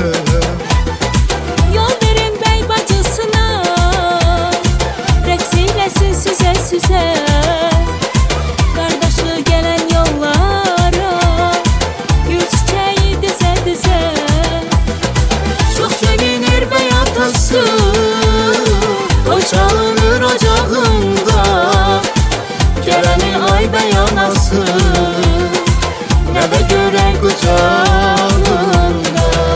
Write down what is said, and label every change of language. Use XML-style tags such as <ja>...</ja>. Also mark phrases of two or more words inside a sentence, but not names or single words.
<az>Yol verin bey bacısına, rəqs eyləsin süzə süzə, qardaşı gələn yollara, gül çiçəyi düzə düzə.</az> <tr>Çok sevinir bey atası, o çalınır ocağında. Gelenin ay bey anası, ne de gören kucağında.</tr>